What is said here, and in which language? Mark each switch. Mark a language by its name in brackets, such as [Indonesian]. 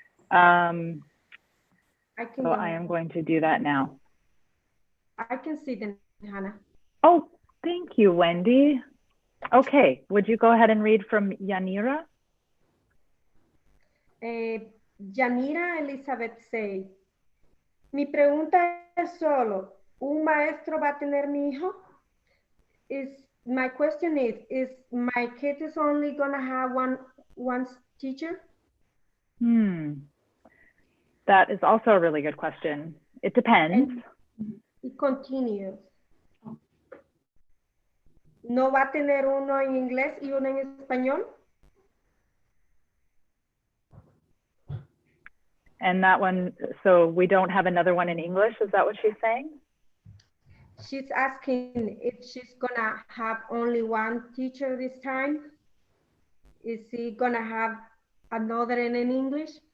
[English] So I am going to do that now. I can see them, Hannah. Oh, thank you, Wendy. Okay, would you go ahead and read from Yanira? [Spanish] Yanira Elizabeth say, mi pregunta es solo, ¿un maestro va a tener mi hijo? [English] My question is my kid is only gonna have one teacher? That is also a really good question. It depends. And it continues. [Spanish] ¿No va a tener uno en inglés y uno en español? [English] And that one, so we don't have another one in English, is that what she's saying? She's asking if she's gonna have only one teacher this time. Is he gonna have another in English?